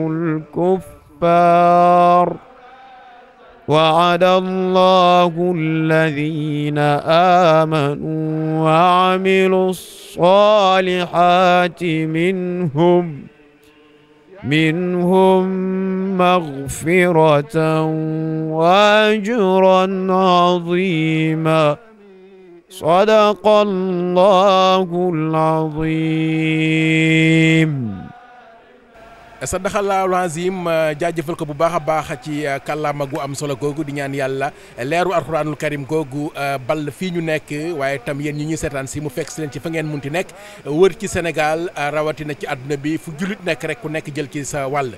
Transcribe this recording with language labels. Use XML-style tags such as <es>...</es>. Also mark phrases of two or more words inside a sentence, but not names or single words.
<ar>الكفار وعد الله الذين آمنوا وعملوا الصالحات منهم مغفرة وأجرا عظيما صدق الله العظيم. صدق الله العظيم</ar> <wo>jaajëfal ko bu baax a baax ci kàllaama gu am solo googu di ñaan yàlla leeru</wo> <ar>القرآن الكريم</ar> <wo>googu ball fii ñu nekk waaye tam yéen ñi ñuy seetaan si mu fekk si leen ci fa ngeen munti nekk wër ci Sénégal rawatina ci àdduna bi fu jullit nekk rek ku nekk jël ci sa wàll.</wo>